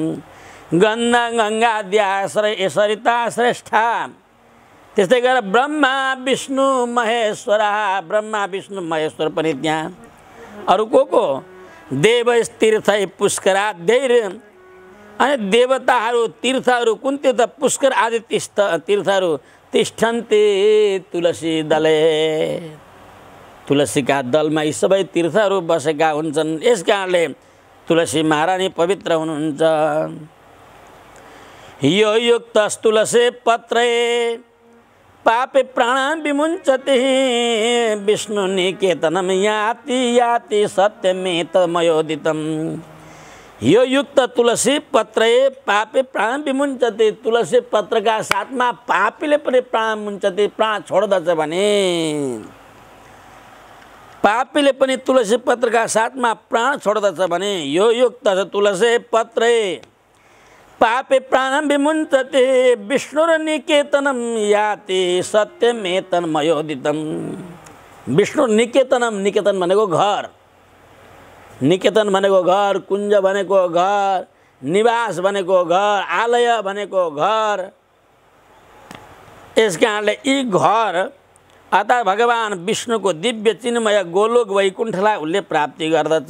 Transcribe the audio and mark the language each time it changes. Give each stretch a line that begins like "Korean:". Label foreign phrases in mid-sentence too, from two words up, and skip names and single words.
Sanskrit: गङ्गाद्या सरिता श्रेष्ठा,
Nepali: त्यस्तै गरेर
Sanskrit: ब्रह्मा विष्णु महेश्वर, ब्रह्मा विष्णु महेश्वर
Nepali: पनि त्यहाँ। अरू को
Sanskrit: देवस्तीर्थै पुष्कराद्यै,
Nepali: अनि देवताहरू तीर्थहरू कुन तीर्थ पुष्कर आदि तीर्थहरू
Sanskrit: तिष्ठन्ति तुलसी दले,
Nepali: तुलसीका दलमा यी सबै तीर्थहरू बसेका हुन्छन्। यस कारणले तुलसी महारानी पवित्र हुनुहुन्छ।
Sanskrit: यो युक्तस् तुलसी पत्रे पापे प्राण विमुञ्चति विष्णु निकेतनम याति याति सत्यमेतमयोदितम्। यो युक्त तुलसी पत्रे पापे प्राण विमुञ्चति,
Nepali: तुलसी पत्रका साथमा पापीले पनि
Sanskrit: प्राण मुञ्चति,
Nepali: प्राण छोड्दछ भने पापीले पनि तुलसी पत्रका साथमा प्राण छोड्दछ भने
Sanskrit: यो युक्त तुलसी पत्रे पापे प्राणं विमुञ्चति विष्णुर निकेतनम याति सत्यमेतन्मयोदितम्। विष्णु निकेतनम,
Nepali: निकेतन भनेको घर, निकेतन भनेको घर, कुञ्ज भनेको घर, निवास भनेको घर, आलय भनेको घर। यस कारणले यी घर अर्थात् भगवान विष्णुको दिव्य चिन्मय गोलोक वैकुण्ठलाई उसले प्राप्ति गर्दछ।